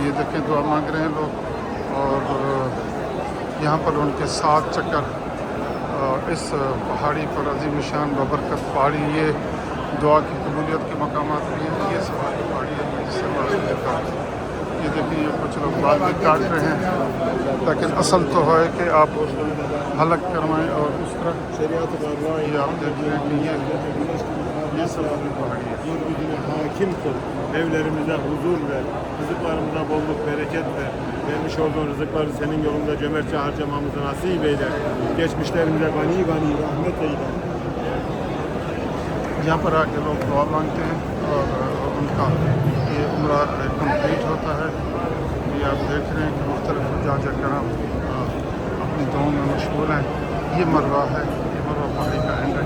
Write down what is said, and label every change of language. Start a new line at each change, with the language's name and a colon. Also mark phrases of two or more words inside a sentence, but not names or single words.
Urdu: یہ دیکھیں دعا مانگ رہے ہیں لوگ. اور یہاں پر ان کے 7 چکر اس پہاڑی پر عظیم شان بابرکت پہاڑی, یہ دعا کی قبولیت کے مقامات بھی ہیں. یہ صفا کی پہاڑی ہے جس سے بات دیتا ہے. یہ دیکھیں یہ کچھ لوگ بال بھی کاٹ رہے ہیں, لیکن اصل تو ہے کہ آپ حلق کروائیں. اور اس طرح یہ آپ دیکھ رہے ہیں کہ یہ صفا کی پہاڑی ہے.
Turkish: Hakim kıl, evlerimize huzur ver, rızıklarımıza bolluk, bereket ver. Vermiş olduğun rızıkları senin yolunda cömertçe harcamamızı nasip eyle. Geçmişlerimize gani gani rahmet eyle.
Urdu: یہاں پر آ کے لوگ دعا مانگتے ہیں اور ان کا یہ عمرہ کمپلیٹ ہوتا ہے. یہ آپ دیکھ رہے ہیں کہ مختلف حجاج کرام اپنی دعاؤں میں مشغول ہیں. یہ مروہ ہے, یہ مروہ پہاڑی کا اینڈ ہے.